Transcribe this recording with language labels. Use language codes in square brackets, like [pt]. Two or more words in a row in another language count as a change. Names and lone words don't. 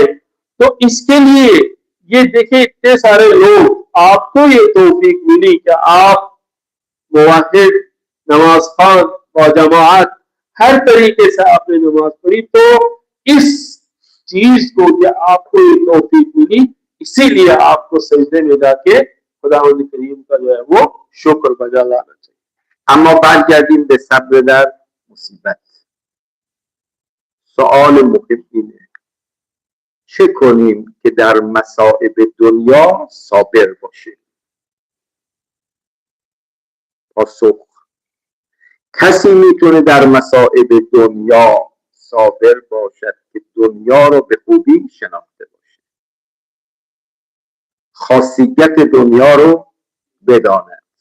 [hi] तो इसके लिए ये देखिए इतने सारे लोग, आपको ये तौफीक मिली कि आप मुवाहिद, नमाज खान व जमात हर तरीके से आपने नमाज पढ़ी। तो इस चीज को कि आपको ये तौफीक मिली, इसीलिए आपको सजदे में जाके खुदावंद करीम का जो है वो शुक्र बजा लाना चाहिए। [fa] اما برگردیم به صبر در مصیبت. سوال مهم اینه چه کنیم که در مصائب دنیا صابر باشیم؟ پاسخ: کسی میتونه در مصائب دنیا صابر باشد که دنیا رو به خوبی شناخته باشه، خاصیت دنیا رو بداند.